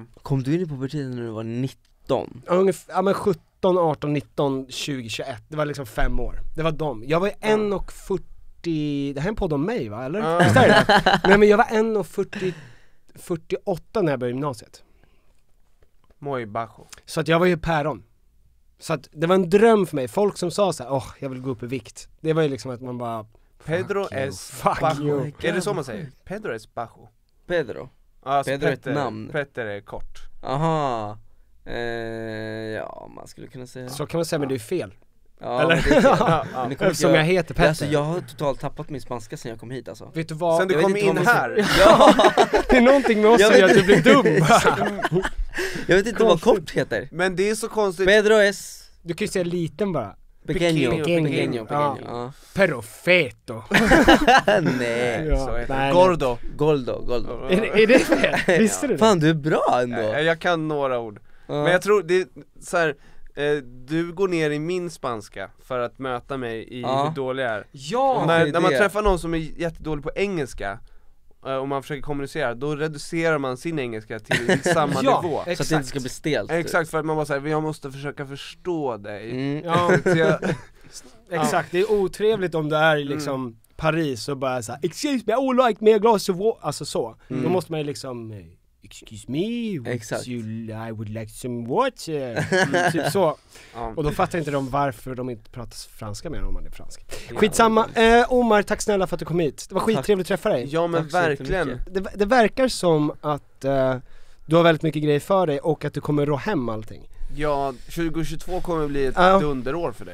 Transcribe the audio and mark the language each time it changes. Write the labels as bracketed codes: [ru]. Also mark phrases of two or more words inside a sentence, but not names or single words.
[sv] Kom du in i puberteten när du var 19? Ja, men 17, 18, 19, 20, 21. Det var liksom 5 år. Det var dem. Jag var 1,40. Det här är en podd om mig, va? Eller? Visst är det? Nej, men jag var 1,48 när jag började gymnasiet. [es] Muy bajo. [sv] Så att jag var ju päron. Så att det var en dröm för mig. Folk som sa så här, jag vill gå upp i vikt. Det var ju liksom att man bara [es] Pedro es bajo. [sv] Är det så man säger? [es] Pedro es bajo. [sv] Pedro? Alltså Pedro är ett namn. Petter är kort. Aha. Ja, man skulle kunna säga. Så kan man säga, men det är fel. Ja, eller? Men det som jag heter Petter. Alltså, jag har totalt tappat min spanska sen jag kom hit alltså. Vet du vad? Sen du kom in här. Det är någonting med oss som gör att du blir dum. Jag vet inte vad kort heter. Men det är så konstigt. Pedro es. Du kan ju säga liten bara. Pequeño. Ja. Perfetto. Nej. Nej. Gordo. Är det fel? Visste du det? Fan, du är bra ändå. Jag kan några ord. Men jag tror det är så här, du går ner i min spanska för att möta mig i hur dålig jag är. Ja, när man träffar någon som är jättedålig på engelska och man försöker kommunicera, då reducerar man sin engelska till samma nivå. Så att det inte ska bli stelt. Exakt, för att man bara säger, jag måste försöka förstå dig. Exakt, det är otrevligt om du är i liksom Paris och bara såhär, [en] excuse me, I would like me a glass of water. [sv] Alltså så, då måste man ju liksom [en] excuse me, I would like some water. [sv] Typ så. Och då fattar inte de varför de inte pratar franska med om man är fransk. Skitsamma. Omar, tack snälla för att du kom hit. Det var skittrevligt att träffa dig. Ja, men verkligen. Det verkar som att du har väldigt mycket grejer för dig och att du kommer rå hem allting. Ja, 2022 kommer bli ett dunderår för dig.